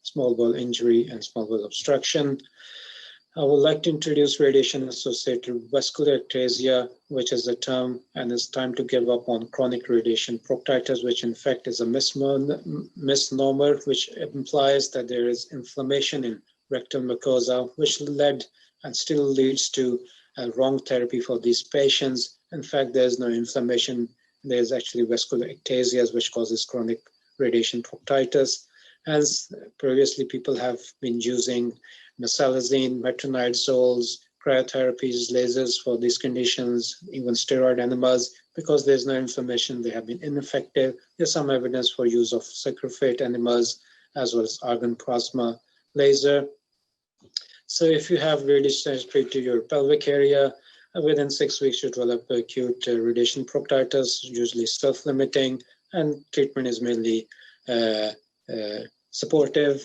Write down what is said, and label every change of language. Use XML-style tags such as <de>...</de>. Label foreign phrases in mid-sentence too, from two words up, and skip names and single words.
<en>small bowel injury, and small bowel obstruction. I would like to introduce radiation-associated vascular ectasia, which is a term, and it's time to give up on chronic radiation proctitis, which in fact is a misnomer, which implies that there is inflammation in rectal mucosa, which led and still leads to wrong therapy for these patients. In fact, there's no inflammation. There's actually vascular ectasias, which causes chronic radiation proctitis. As previously, people have been using mesalazine, metronidazoles, cryotherapies, lasers for these conditions, even steroid enemas. Because there's no inflammation, they have been ineffective. There's some evidence for use of saccharofate enemas as well as argon plasma laser. So if you have radiation to your pelvic area, within 6 weeks you develop acute radiation proctitis, usually self-limiting, and treatment is mainly supportive.</en>